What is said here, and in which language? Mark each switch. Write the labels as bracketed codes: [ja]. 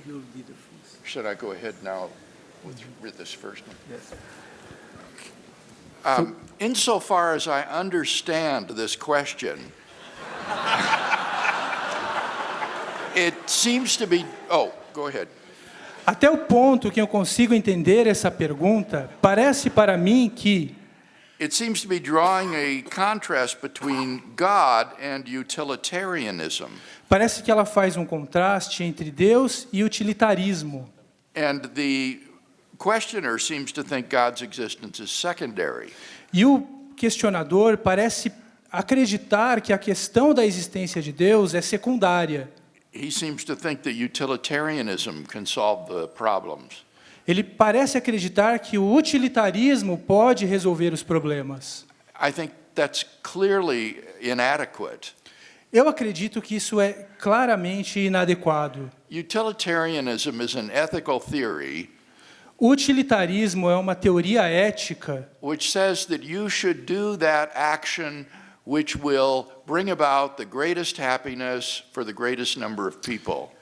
[en] you'll be the first. Should I go ahead now with this first one? Yes. Insofar as I understand this question, it seems to be... Oh, go ahead. [pt] Até o ponto que eu consigo entender essa pergunta, parece para mim que [en] It seems to be drawing a contrast between God and utilitarianism. [pt] parece que ela faz um contraste entre Deus e utilitarismo. [en] And the questioner seems to think God's existence is secondary. [pt] E o questionador parece acreditar que a questão da existência de Deus é secundária. [en] He seems to think that utilitarianism can solve the problems. [pt] Ele parece acreditar que o utilitarismo pode resolver os problemas. [en] I think that's clearly inadequate. [pt] Eu acredito que isso é claramente inadequado. [en] Utilitarianism is an ethical theory [pt] O utilitarismo é uma teoria ética [en] which says that you should do that action which will bring about the greatest happiness for the greatest number of people.